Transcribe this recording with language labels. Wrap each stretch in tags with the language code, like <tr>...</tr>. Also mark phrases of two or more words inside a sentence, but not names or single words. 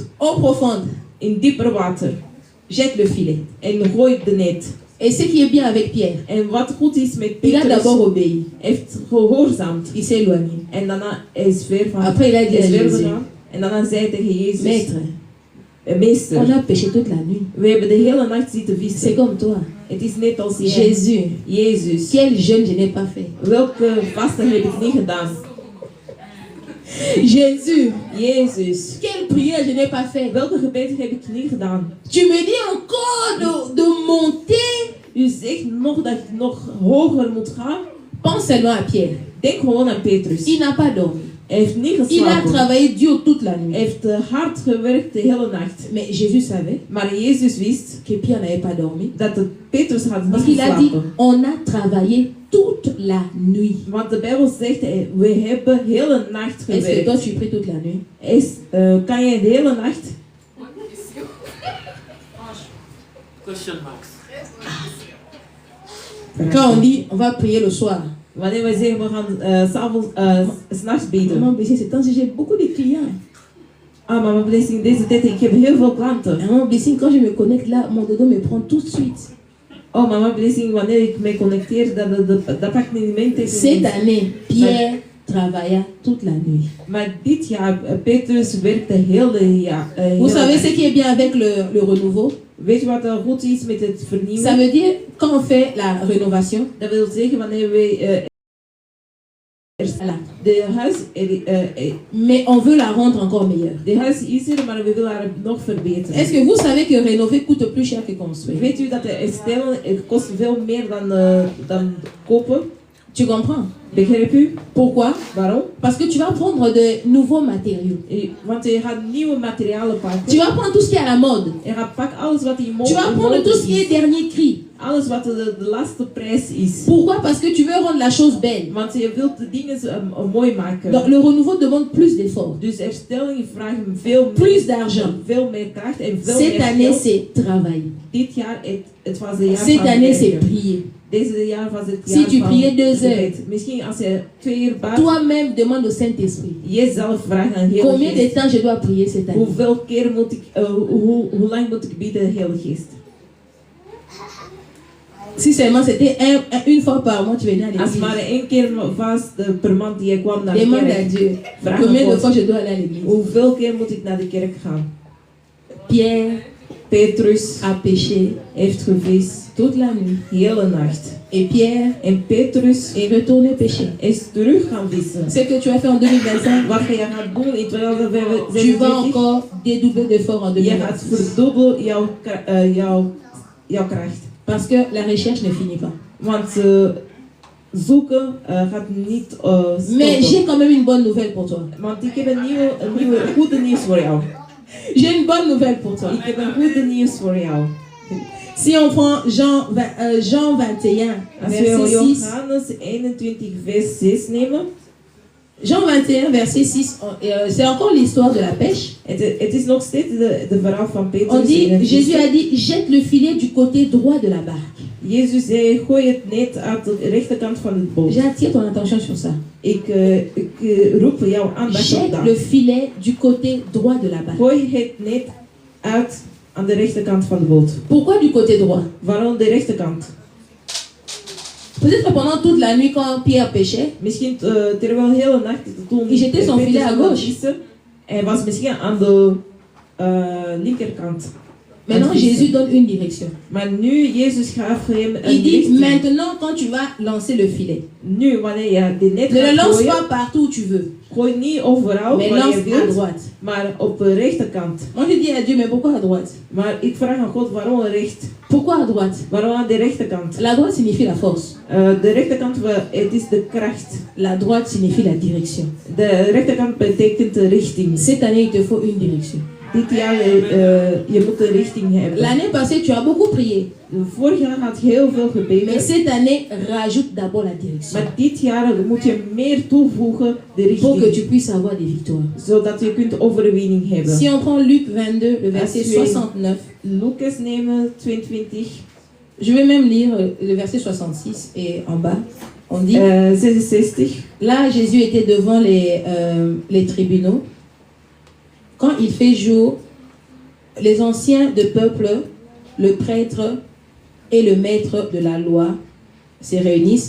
<fr>eau profonde,</fr> <nl>in dieper water</nl> <fr>jette le filet.</fr> <nl>en gooi de net.</nl> <fr>Et ce qui est bien avec Pierre,</fr> <nl>En wat goed is met</nl> <fr>il a</fr> <nl>Petrus,</nl> <fr>d'abord obéi.</fr> <nl>heeft gehoorzaamd.</nl> <fr>Il s'est éloigné.</fr> <nl>En daarna is ver van</nl> <fr>Après, il a dit à</fr> <nl>is ver</nl> <fr>Jésus,</fr> <nl>gegaan. En daarna zei hij tegen Jezus,</nl> <fr>Maître,</fr> <nl>meester,</nl> <fr>on a péché toute la nuit.</fr> <nl>we hebben de hele nacht zitten</nl> <fr>C'est</fr> <nl>vissen.</nl> <fr>comme toi.</fr> <nl>Het is net als jij.</nl> <fr>Jésus,</fr> <nl>Jezus,</nl> <fr>quel jeûne je n'ai pas fait.</fr> <nl>welke vasten heb ik niet gedaan?</nl> <fr>Jésus,</fr> <nl>Jezus,</nl> <fr>quelle prière je n'ai pas fait.</fr> <nl>welke gebed heb ik niet gedaan?</nl> <fr>Tu me dis encore de monter.</fr> <nl>U zegt nog dat je nog hoger moet gaan.</nl> <fr>Pense seulement à Pierre.</fr> <nl>Denk gewoon aan Petrus.</nl> <fr>Il n'a pas dormi.</fr> <nl>Hij heeft niet</nl> <fr>Il a</fr> <nl>geslapen.</nl> <fr>travaillé dur toute la</fr> <nl>Hij</nl> <fr>nuit.</fr> <nl>heeft hard gewerkt de hele nacht.</nl> <fr>Mais Jésus savait</fr> <nl>Maar Jezus wist</nl> <fr>que Pierre n'avait pas dormi.</fr> <nl>dat Petrus had niet</nl> <fr>Parce qu'il a dit,</fr> <nl>geslapen.</nl> <fr>on a travaillé toute la nuit.</fr> <nl>Want de Bijbel zegt, we hebben de hele nacht</nl> <fr>Est-ce que toi</fr> <nl>gewerkt.</nl> <fr>tu pries toute la nuit?</fr> <nl>Kan jij de hele nacht?</nl> <en>Question marks.</en> <fr>Quand on dit, on va prier le soir.</fr> <nl>Wanneer wij zeggen, we gaan s'nachts bidden.</nl> <fr>Maman Blessing, c'est temps j'ai beaucoup de clients.</fr> <nl>Ah, mama Blessing, deze tijd, ik heb heel veel klanten.</nl> <fr>Maman Blessing, quand je me connecte là, mon dodo me prend tout de suite.</fr> <nl>Oh, mama Blessing, wanneer ik me connecteer, dat pakt niet mijn tijd.</nl> <fr>Cette année, Pierre travailla toute la nuit.</fr> <nl>Maar dit jaar, Petrus werkte heel de jaar.</nl> <fr>Vous savez ce qui est bien avec le renouveau?</fr> <nl>Weet je wat er goed is met het</nl> <fr>Ça</fr> <nl>vernieuwen?</nl> <fr>veut dire, quand on fait la rénovation,</fr> <nl>Dat wil zeggen, wanneer wij</nl> <fr>voilà.</fr> <nl>de huis,</nl> <fr>Mais on veut la rendre encore meilleure.</fr> <nl>de huis is er, maar we willen haar nog verbeteren.</nl> <fr>Est-ce que vous savez que rénover coûte plus cher que construire?</fr> <nl>Weet u dat de herstellen, het kost veel meer dan kopen?</nl> <fr>Tu comprends?</fr> <nl>Begrijp u?</nl> <fr>Pourquoi?</fr> <nl>Waarom?</nl> <fr>Parce que tu vas prendre de nouveaux matériaux.</fr> <nl>Want je gaat nieuwe materialen pakken.</nl> <fr>Tu vas prendre tout ce qui est à la mode.</fr> <nl>Je gaat pakken alles wat in</nl> <fr>Tu vas prendre tout ce qui est dernier cri.</fr> <nl>Alles wat de laatste prijs is.</nl> <fr>Pourquoi? Parce que tu veux rendre la chose belle.</fr> <nl>Want je wilt de dingen mooi maken.</nl> <fr>Donc le renouveau demande plus d'efforts.</fr> <nl>Dus herstellingen vragen veel</nl> <fr>Plus d'argent.</fr> <nl>veel meer kracht en veel</nl> <fr>Cette</fr> <nl>meer</nl> <fr>année,</fr> <nl>geld.</nl> <fr>c'est travailler.</fr> <nl>Dit jaar, het was het jaar</nl> <fr>Cette</fr> <nl>van</nl> <fr>année, c'est</fr> <nl>werken.</nl> <fr>prier.</fr> <nl>Deze jaar was het</nl> <fr>Si</fr> <nl>jaar</nl> <fr>tu</fr> <nl>van</nl> <fr>priais 2 heures.</fr> <nl>gebed. Misschien als je 2 uur bad,</nl> <fr>Toi-même, demande au Saint-Esprit.</fr> <nl>jezelf vraagt aan heel</nl> <fr>Combien de</fr> <nl>geest.</nl> <fr>temps je dois prier cette année?</fr> <nl>Hoeveel keer moet ik, hoe lang moet ik bidden, Heilige Geest?</nl> <fr>Si seulement c'était une fois par mois, tu venais à</fr> <nl>Als</nl> <fr>l'église.</fr> <nl>maar 1 keer was per maand die ik kwam naar de</nl> <fr>Demande à</fr> <nl>kerk.</nl> <fr>Dieu.</fr> <nl>Vraag</nl> <fr>Combien</fr> <nl>aan</nl> <fr>de</fr> <nl>God.</nl> <fr>fois je dois aller à l'église?</fr> <nl>Hoeveel keer moet ik naar de kerk gaan?</nl> <fr>Pierre</fr> <nl>Petrus</nl> <fr>a péché</fr> <nl>heeft gevist</nl> <fr>toute la nuit.</fr> <nl>hele nacht.</nl> <fr>Et Pierre</fr> <nl>En Petrus</nl> <fr>est retourné pécher.</fr> <nl>is terug gaan vissen.</nl> <fr>Ce que tu as fait en 2025,</fr> <nl>Wat je gaat doen in</nl> <fr>tu vas</fr> <nl>2025,</nl> <fr>encore dédoubler d'efforts en</fr> <nl>je gaat</nl> <fr>2026.</fr> <nl>verdubbelen jouw kracht.</nl> <fr>Parce que la recherche ne finit pas.</fr> <nl>Want zoeken gaat niet</nl> <fr>Mais j'ai</fr> <nl>stoppen.</nl> <fr>quand même une bonne nouvelle pour toi.</fr> <nl>Want ik heb een nieuwe goede nieuws voor jou.</nl> <fr>J'ai une bonne nouvelle pour toi.</fr> <nl>Ik heb een goede nieuws voor jou.</nl> <fr>Si on prend Jean 21,</fr> <nl>Als we</nl> <fr>verset 6.</fr> <nl>Johannes 21 vers 6 nemen.</nl> <fr>Jean 21, verset 6, c'est encore l'histoire de la pêche.</fr> <nl>Het is nog steeds de verhaal van Petrus.</nl> <fr>On dit,</fr> <nl>en het</nl> <fr>Jésus</fr> <nl>vissen.</nl> <fr>a dit, jette le filet du côté droit de la barque.</fr> <nl>Jezus zei, gooi het net uit de rechterkant van het boot.</nl> <fr>J'attire ton attention sur ça.</fr> <nl>Ik roep jouw aandacht op</nl> <fr>Jette</fr> <nl>dat.</nl> <fr>le filet du côté droit de la barque.</fr> <nl>Gooi het net uit aan de rechterkant van de boot.</nl> <fr>Pourquoi du côté droit?</fr> <nl>Waarom de rechterkant?</nl> <fr>Peut-être que pendant toute la nuit, quand Pierre pêchait,</fr> <nl>Misschien terwijl de hele nacht toen</nl> <fr>Il jetait son</fr> <nl>Petrus</nl> <fr>filet à</fr> <nl>aan het</nl> <fr>gauche.</fr> <nl>vissen, hij was misschien aan de linkerkant.</nl> <fr>Maintenant,</fr> <nl>vissen.</nl> <fr>Jésus donne une direction.</fr> <nl>Maar nu, Jezus gaf hem een</nl> <fr>Il dit,</fr> <nl>richting.</nl> <fr>maintenant, quand tu vas lancer le filet,</fr> <nl>Nu, wanneer je de net</nl> <fr>ne le</fr> <nl>gaat</nl> <fr>lance</fr> <nl>gooien,</nl> <fr>pas partout où tu veux,</fr> <nl>gooi niet overal</nl> <fr>mais</fr> <nl>waar</nl> <fr>lance</fr> <nl>je</nl> <fr>à</fr> <nl>wilt,</nl> <fr>droite.</fr> <nl>maar op de rechterkant.</nl> <fr>Moi, je dis à Dieu, mais pourquoi à droite?</fr> <nl>Maar ik vraag aan God, waarom recht?</nl> <fr>Pourquoi à droite?</fr> <nl>Waarom aan de rechterkant?</nl> <fr>La droite signifie la force.</fr> <nl>De rechterkant, het is de kracht.</nl> <fr>La droite signifie la direction.</fr> <nl>De rechterkant betekent de richting.</nl> <fr>Cette année, il te faut une direction.</fr> <nl>Dit jaar, je moet een richting hebben.</nl> <fr>L'année passée, tu as beaucoup prié.</fr> <nl>Vorig jaar had je heel veel</nl> <fr>Mais</fr> <nl>gebeden.</nl> <fr>cette année, rajoute d'abord la direction.</fr> <nl>Maar dit jaar moet je meer toevoegen, de</nl> <fr>Pour que tu</fr> <nl>richting.</nl> <fr>puisses avoir des victoires.</fr> <nl>Zodat je kunt overwinning hebben.</nl> <fr>Si on prend Luc 22, le verset</fr> <nl>Als we</nl> <fr>69,</fr> <nl>Lucas nemen 22,</nl> <fr>je vais même lire le verset 66 et en bas, on dit,</fr> <nl>66.</nl> <fr>là Jésus était devant les tribunaux. Quand il fait jour, les anciens de peuple, le prêtre et le maître de la loi se réunissent.</fr>